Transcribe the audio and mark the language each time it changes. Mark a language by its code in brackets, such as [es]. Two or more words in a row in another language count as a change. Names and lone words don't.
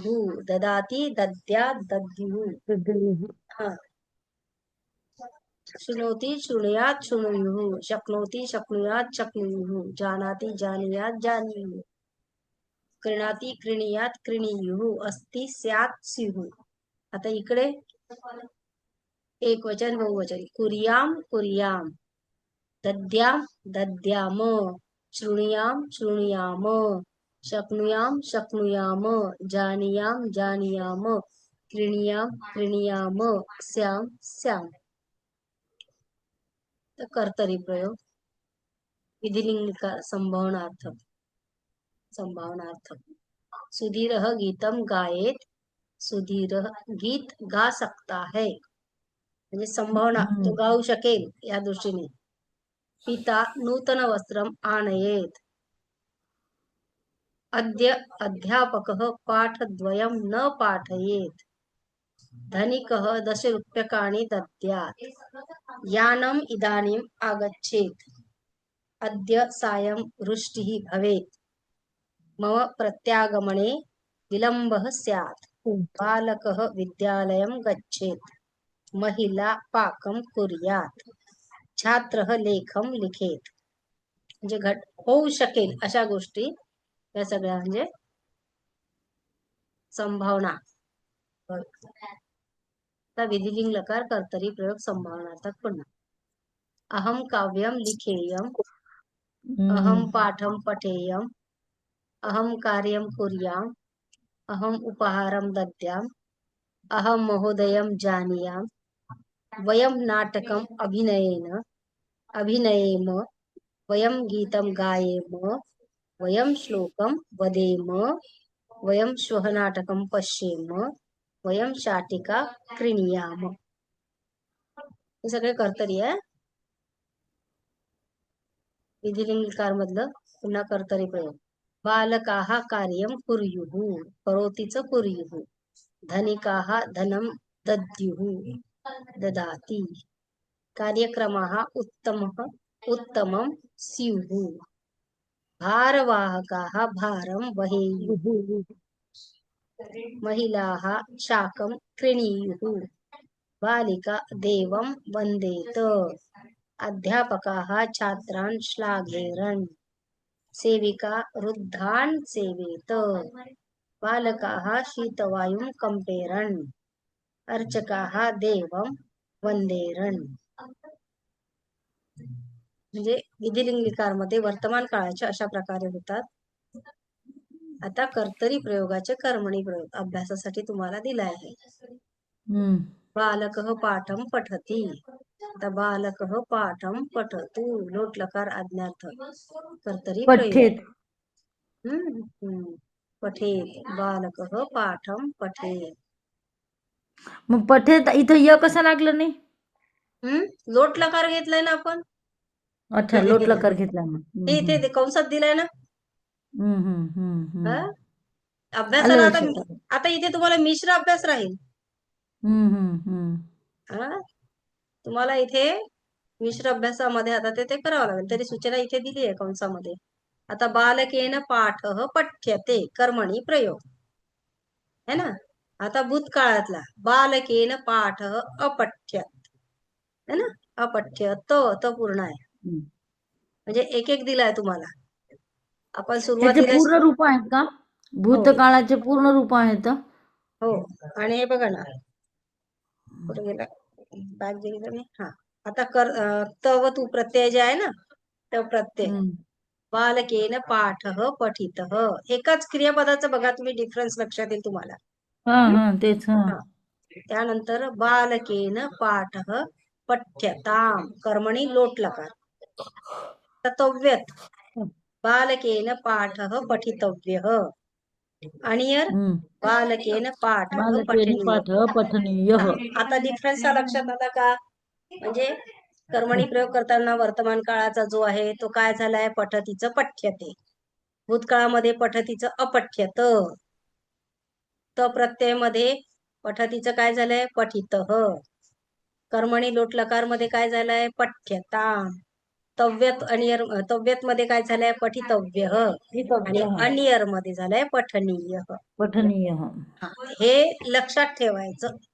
[sa] ददाति दद्यात् दद्युः. शृणोति शृणुयात् शृणुयुः. शक्नोति शक्नुयात् शक्नुयुः. जानाति जानीयात् जानीयुः. क्रीणाति क्रीणीयात् क्रीणीयुः. अस्ति स्यात् स्युः. [mr] आता इकडे एक वचन बहुवचन. [sa] कुर्याम कुर्याम. दद्याम दद्याम. शृणुयाम शृणुयाम. शक्नुयाम शक्नुयाम. जानीयाम जानीयाम. क्रीणीयाम क्रीणीयाम. स्याम स्याम. [mr] तर कर्तरी प्रयोग. [sa] विधिलिंग संभावनार्थक. संभावनार्थक. सुधीरः गीतम गायेत. [hi] सुधीर गीत गा सकता है. [mr] म्हणजे संभावना, तो गाऊ शकेल या दृष्टीने. [sa] पिता नूतन वस्त्रम आनयेत. अद्य अध्यापकः पाठद्वयं न पाठयेत्. धनिकः 10 रूप्यकाणि दद्यात्. यानम् इदानीम् आगच्छेत्. अद्य सायं वृष्टिः भवेत्. मम प्रत्यागमने विलम्बः स्यात्. बालकः विद्यालयं गच्छेत्. महिला पाकं कुर्यात्. छात्रः लेखं लिखेत. [mr] म्हणजे होऊ शकेल अशा गोष्टी या सगळ्या म्हणजे संभावना. विधिलिंग लकार कर्तरी प्रयोग संभावनार्थक पुन्हा. [sa] अहम काव्यम लिखेयम. अहम पाठम पठेयम. अहम कार्यम कुर्याम. अहम उपहारम दद्याम. अहम महोदयम जानीयाम. वयम नाटकम अभिनयेम. वयं गीतं गायेम, वयं श्लोकं वदेम, वयं श्वः नाटकं पश्येम, वयं शाटिका क्रीणीयाम. [mr] हे सगळे कर्तरी आहे. विधिलिंगकार मधलं पुन्हा कर्तरी प्रयोग. [sa] बालकाः कार्यं कुर्युः, करोतीच कुर्युः. धनिकाः धनं दद्युः, ददाति. कार्यक्रमाः उत्तमं स्युः. भारवाहकाः भारं वहेयुः. महिलाः शाकं क्रीणीयुः. बालिका देवं वन्देत. अध्यापकाः छात्रान् श्लाघेरन्. सेविका वृद्धान् सेवेत. बालकाः शीतवायुं कंपेरन्. अर्चकाः देवं वंदेरन्. [mr] म्हणजे विधिलिंगिकार मध्ये वर्तमान काळाचे अशा प्रकारे होतात. आता कर्तरी प्रयोगाचे कर्मणी प्रयोग अभ्यासासाठी तुम्हाला दिला आहे. [sa] बालकः पाठं पठति. [mr] आता [sa] बालकः पाठं पठतु, [mr] लोट लकार आज्ञार्थ कर्तरी प्रयोग. [sa] पठेत. पठेत. बालकः पाठं पठेत. [mr] मग पठेत इथं य कसा लागलं नाही? लोट लकार घेतलाय ना आपण. अच्छा, लोट लकार घेतला मग. ते इथे कंसात दिलाय ना. अभ्यासाला आलं लक्षात. आता इथे तुम्हाला मिश्र अभ्यास राहील. तुम्हाला इथे मिश्र अभ्यासामध्ये आता ते करावं लागेल. तरी सूचना इथे दिली आहे कंसामध्ये. आता [sa] बालकेन पाठः पठ्यते [mr] कर्मणी प्रयोग [hi] है ना. [mr] आता भूतकाळातला [sa] बालकेन पाठः अपठ्यत [hi] है ना. [mr] अपठ्यत त पूर्ण आहे. म्हणजे एक एक दिलाय तुम्हाला. आपण त्याचे सुरुवातीला पूर्ण रूप आहेत का? भूतकाळाचे पूर्ण रूप आहेत. हो. आणि हे बघा ना, कुठे गेला बॅग गेला मी. हा, आता तव तू प्रत्यय जे आहे ना, तव प्रत्यय. [sa] बालकेन पाठः पठितः. [mr] एकाच क्रियापदाचं बघा तुम्ही डिफरन्स लक्षात येईल तुम्हाला. तेच. त्यानंतर [sa] बालकेन पाठः पठ्यताम [mr] कर्मणी लोट लकार. [sa] तव्यत. बालकेन पाठः पठितव्यः. अनियर बालकेन पाठः पठनीयः. [mr] आता डिफरन्स लक्षात आला का? म्हणजे कर्मणी प्रयोग करताना वर्तमान काळाचा जो आहे तो काय झालाय? पठतीचं पठ्यते. भूतकाळामध्ये पठतीचं अपठ्यत. त प्रत्यय मध्ये पठतीचं काय झालंय? पठितः. कर्मणी लोट लकार मध्ये काय झालंय? [sa] पठ्यता. [mr] तव्यत अनियर तव्यत मध्ये काय झालंय? [sa] पठितव्यः. [mr] आणि अनियर मध्ये झालंय पठनीय. हे लक्षात ठेवायचं.